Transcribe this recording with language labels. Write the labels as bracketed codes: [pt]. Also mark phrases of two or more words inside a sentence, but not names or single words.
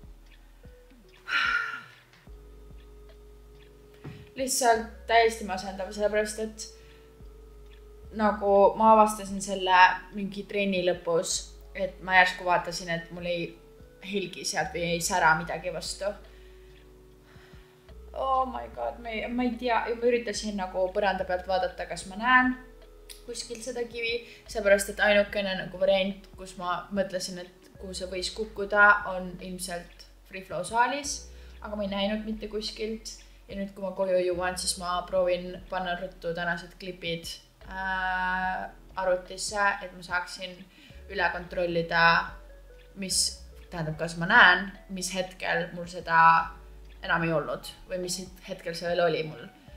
[et] Lihtsalt täiesti masendav, sellepärast, et nagu ma avastasin selle mingi trenni lõpus, et ma järsku vaatasin, et mul ei hilgi sealt või ei sära midagi vastu. [en] Oh my god, [et] ma ei tea, ma üritasin nagu põranda pealt vaadata, kas ma näen kuskil seda kivi, sellepärast, et ainukene nagu variant, kus ma mõtlesin, et kuhu see võis kukkuda, on ilmselt Free Flow saalis, aga ma ei näinud mitte kuskilt. Ja nüüd, kui ma koju jõuan, siis ma proovin panna ruttu tänased klipid arvutisse, et ma saaksin üle kontrollida, mis tähendab, kas ma näen, mis hetkel mul seda enam ei olnud või mis hetkel see veel oli mul.